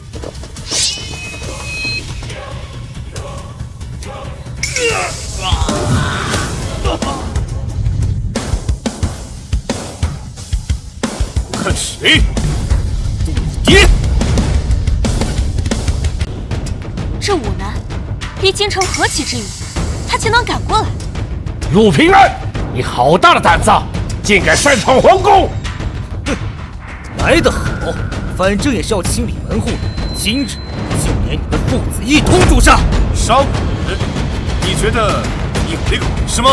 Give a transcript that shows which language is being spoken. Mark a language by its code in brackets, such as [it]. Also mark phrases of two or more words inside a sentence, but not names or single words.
[zh] 我看谁？陆离天！这武南离京城何其之远，他竟能趕過來。陸平安，你好大的膽子，竟敢擅闖皇宮！哼，來得好，反正也是要清理門戶的。今日就连你们父子一同誅殺。杀！你覺得你有那個本事嗎？